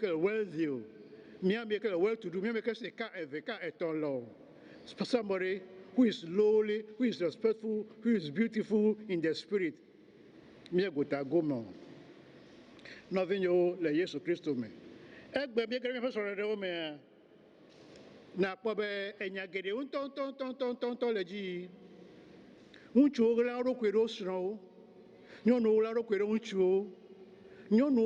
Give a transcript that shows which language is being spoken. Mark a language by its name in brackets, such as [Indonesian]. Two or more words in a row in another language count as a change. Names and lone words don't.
[Ewe] le wealthy o menye ame ke le [English] well to do [Ewe] menye ame ke se ka eve ka etɔ̃ le o [English] somebody who is lowly, who is respectful, who is beautiful in the spirit [Ewe] menye gota gome nɔvinyewo le Yesu Kristo me egbe mi ke míaƒe srɔ̃ɖeɖewo mea na kpɔ be enya geɖewo ŋutɔ le dzi ŋutsuwo ɣla wo ɖokui ɖe wo srɔ̃wo nyɔnuwo ɣla wo ɖokui ɖe ŋutsuwo nyɔnuwo